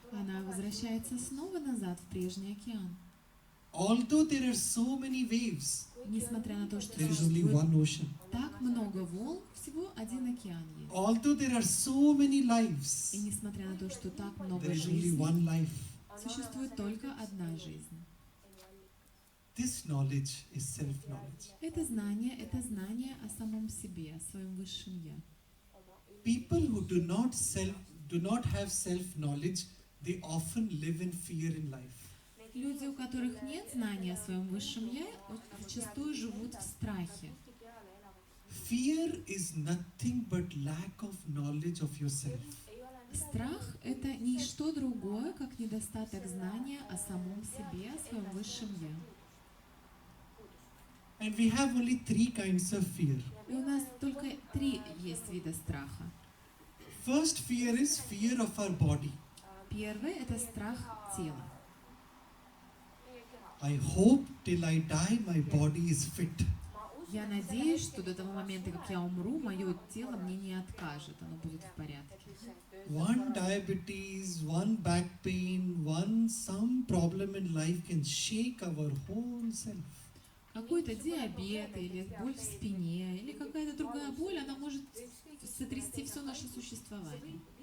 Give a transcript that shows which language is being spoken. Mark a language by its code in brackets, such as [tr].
[ru] Она возвращается снова назад в прежний океан. [en] Although there are so many waves, [ru] Несмотря на то, что [en] there is only [ru] существует [en] one ocean. [ru] так много волн, всего один океан есть. [en] Although there are so many lives, [ru] И несмотря на то, что так [en] there [ru] много [en] is only [ru] жизней, [en] one life. [ru] существует только одна жизнь. [en] This knowledge is self-knowledge. [ru] Это знание о самом себе, о своем высшем «я». [en] People who do not have self-knowledge, they often live in fear in life. [ru] Люди, у которых нет знания о своем высшем «я», зачастую живут в страхе. [en] Fear is nothing but lack of knowledge of yourself. [ru] Страх – это ничто другое, как недостаток знания о самом себе, о своем высшем «я». [en] And we have only three kinds of fear. [ru] И у нас только 3 есть вида страха. [en] First fear is fear of our body. [ru] Первый – это страх тела. [en] I hope till I die my body is fit. [ru] Я надеюсь, что до того момента, как я умру, мое тело мне не откажет, оно будет в порядке. [en] One diabetes, one back pain, some problem in life can shake our whole self. [ru] Какой-то диабет, или боль в спине, или какая-то другая боль, она может сотрясти все наше существование.